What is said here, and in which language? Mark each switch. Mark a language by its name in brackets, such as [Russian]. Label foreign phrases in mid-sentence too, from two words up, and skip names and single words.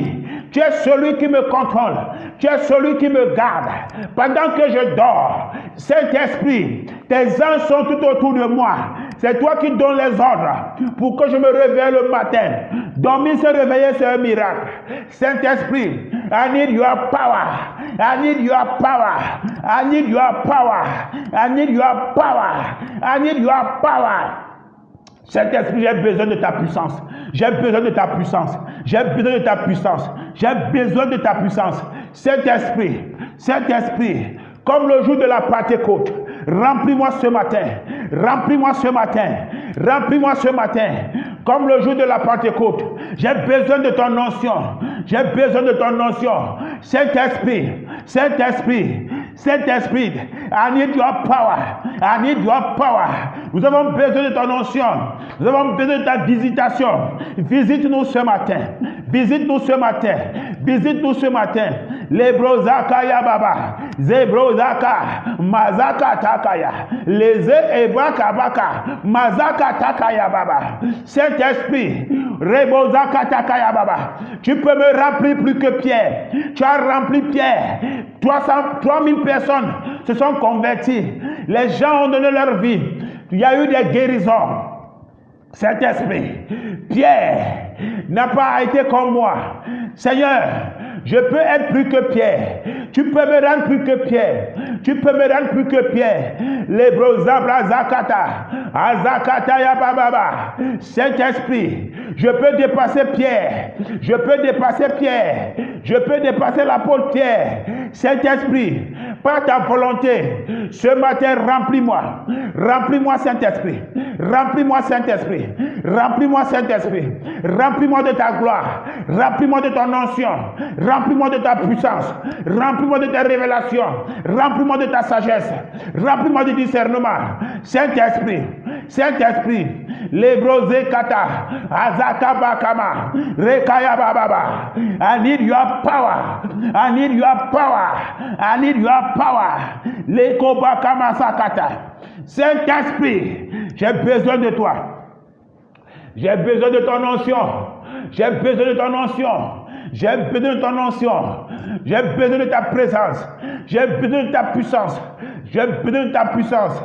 [French] Tu es celui qui me contrôle. Tu es celui qui me garde. Pendant que je dors, Saint-Esprit, tes anges sont tout autour de moi. C'est toi qui donnes les ordres pour que je me réveille le matin. Dormir, se réveiller, c'est un miracle. Saint-Esprit, [English] I need your power. I need your power. I need your power. I need your power. I need your power. [French] Saint-Esprit, j'ai besoin de ta puissance. J'ai besoin de ta puissance. J'ai besoin de ta puissance. J'ai besoin de ta puissance. Saint-Esprit, Saint-Esprit, comme le jour de la Pentecôte, remplis-moi ce matin. Remplis-moi ce matin. Remplis-moi ce matin. Comme le jour de la Pentecôte, j'ai besoin de ton onction. J'ai besoin de ton onction. Saint-Esprit, Saint-Esprit, Saint-Esprit, [English] I need your power. I need your power. [French] Nous avons besoin de ton onction. Nous avons besoin de ta visitation. Visite-nous ce matin. Visite-nous ce matin. Visite-nous ce matin. Lebrozaka yababa. Zebrozaka. Mazaka takaya. Leze ebaka baka. Mazaka takaya baba. Saint-Esprit. Rebozaka takaya baba. Tu peux me remplir plus que Pierre. Tu as rempli Pierre. 3000 personnes se sont converties. Les gens ont donné leur vie. Il y a eu des guérisons. Saint-Esprit, Pierre n'a pas été comme moi. Seigneur, je peux être plus que Pierre. Tu peux me rendre plus que Pierre. Tu peux me rendre plus que Pierre. Les brosabra zakata. Azakata ya bababa. Saint-Esprit, je peux dépasser Pierre. Je peux dépasser Pierre. Je peux dépasser l'apôtre Pierre. Saint-Esprit, par ta volonté, ce matin, remplis-moi. Remplis-moi, Saint-Esprit. Remplis-moi, Saint-Esprit. Remplis-moi, Saint-Esprit. Remplis-moi de ta gloire. Remplis-moi de ton onction. Remplis-moi de ta puissance. Remplis-moi de ta révélation. Remplis-moi de ta sagesse. Remplis-moi du discernement. Saint-Esprit, Saint-Esprit, Lebrosé Kata, Azakabakama, Rekayababa. [English] I need your power. I need your power. I need your power. Lekobakama Sakata. [French] Saint-Esprit, j'ai besoin de toi. J'ai besoin de ton onction. J'ai besoin de ton onction. J'ai besoin de ton onction. J'ai besoin de ta présence. J'ai besoin de ta puissance. J'ai besoin de ta puissance.